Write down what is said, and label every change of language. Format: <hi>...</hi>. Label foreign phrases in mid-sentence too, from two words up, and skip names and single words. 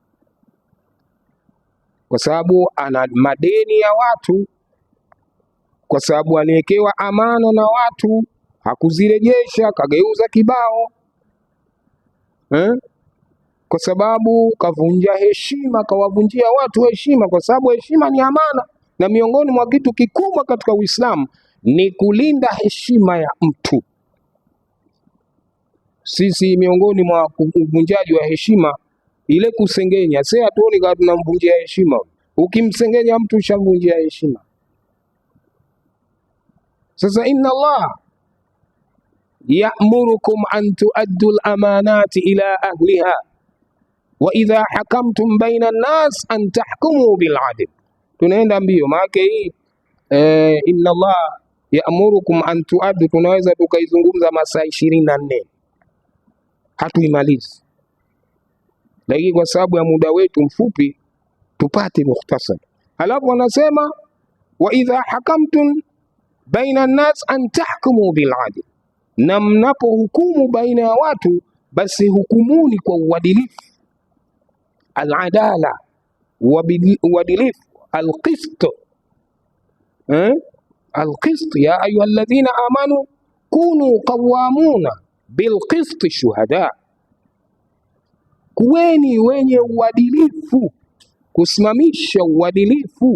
<sw>kwa sababu ana madeni ya watu, kwa sababu aliwekewa amana na watu hakuzirejesha, kageuza kibao, kwa sababu kavunja heshima, kawavunjia watu heshima, kwa sababu heshima ni amana, na miongoni mwa kitu kikubwa katika Uislamu ni kulinda heshima ya mtu. Sisi miongoni mwa uvunjaji wa heshima ile kusengenya, sasa hatuoni kama tunamvunjia heshima. Ukimsengenya mtu ushamvunjia heshima.</sw> <ar>Sasa إن الله يأمركم أن تؤدوا الأمانات إلى أهلها وإذا حكمتم بين الناس أن تحكموا بالعدل.</ar> <sw>Tunaenda mbio maana hii</sw> <ar>إن الله يأمركم أن تؤدوا,</ar> <sw>tunaweza tukaizungumza masaa 24 hatuimalizi, lakini kwa sababu ya muda wetu mfupi tupate mukhtasar. Halafu wanasema</sw> <ar>وإذا حكمتم بين الناس أن تحكموا بالعدل,</ar> <sw>na mnapohukumu baina ya watu basi hukumuni kwa uadilifu.</sw> <ar>Al-adala, uadilifu, القسط القسط يا أيها الذين آمنوا كونوا قوامين بالقسط شهداء,</ar> <sw>kuweni wenye uadilifu, kusimamisha uadilifu.</sw>